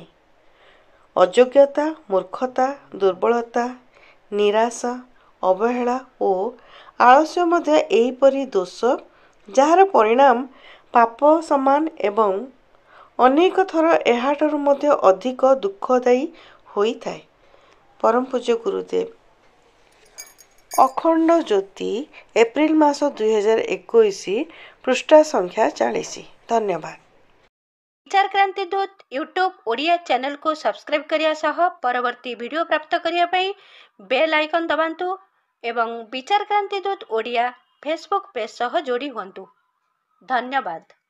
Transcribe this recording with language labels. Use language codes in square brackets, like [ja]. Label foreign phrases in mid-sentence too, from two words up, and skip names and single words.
[or] ଅଯୋଗ୍ୟତା, ମୂର୍ଖତା, ଦୁର୍ବଳତା, ନିରାଶା, ଅବହେଳା ଓ ଆଳସ୍ୟ ମଧ୍ୟ ଏହିପରି ଦୋଷ, ଯାହାର ପରିଣାମ ପାପ ସମାନ ଏବଂ ଅନେକ ଥର ଏହାଠାରୁ ମଧ୍ୟ ଅଧିକ ଦୁଃଖଦାୟୀ ହୋଇଥାଏ। ପରମ ପୂଜ୍ୟ ଗୁରୁଦେବ। ଅଖଣ୍ଡ ଜ୍ୟୋତି, ଏପ୍ରିଲ ମାସ 2021, ପୃଷ୍ଠା ସଂଖ୍ୟା 40। ଧନ୍ୟବାଦ। ବିଚାର କ୍ରାନ୍ତି ଦୂତ ୟୁଟ୍ୟୁବ ଓଡ଼ିଆ ଚ୍ୟାନେଲକୁ ସବସ୍କ୍ରାଇବ କରି ସହ ପରବର୍ତ୍ତୀ ଭିଡିଓ ପ୍ରାପ୍ତ କରିବା ପାଇଁ [en] bell icon [or] ଦବାନ୍ତୁ ଏବଂ ବିଚାର କ୍ରାନ୍ତି ଦୂତ ଓଡ଼ିଆ ଫେସବୁକ ପେଜ ସହ ଯୋଡ଼ି ହୁଅନ୍ତୁ। धन्यवाद।